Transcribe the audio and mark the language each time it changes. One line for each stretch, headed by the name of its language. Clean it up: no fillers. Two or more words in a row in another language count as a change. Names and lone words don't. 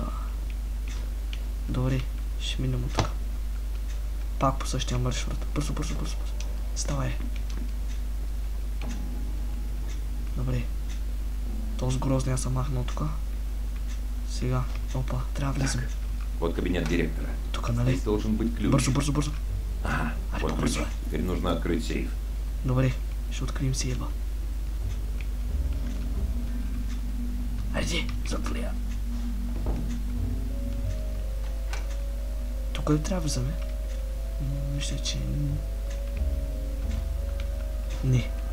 Bulgarian: Добре, ще минем от тук. Пак по същия маршрут. Бързо. Ставай. Добре. Този грозния съм махнал тук. Сега. Опа, трябва да влезем.
Russian: Вот кабинет директора.
Bulgarian: Тук, нали?
Russian: Здесь должен быть ключ.
Bulgarian: Бързо.
Russian: Вот ключ. Теперь нужно открыть сейф.
Bulgarian: Добре, ще открием сейфа. Айде, затворя. Тук ли трябва да вземе? Мисля, че... Не.